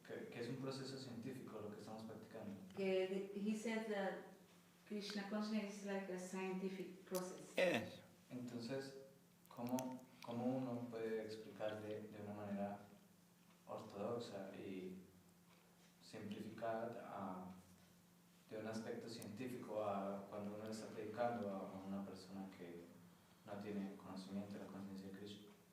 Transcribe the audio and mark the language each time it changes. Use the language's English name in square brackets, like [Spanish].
[Spanish] Que es un proceso científico lo que estamos practicando. [English] he said that Krishna consciousness is like a scientific process. Yes. [Spanish] Entonces, ¿cómo uno puede explicar de una manera ortodoxa y simplificada de un aspecto científico a cuando uno está predicando a una persona que no tiene conocimiento de la conciencia de Krishna?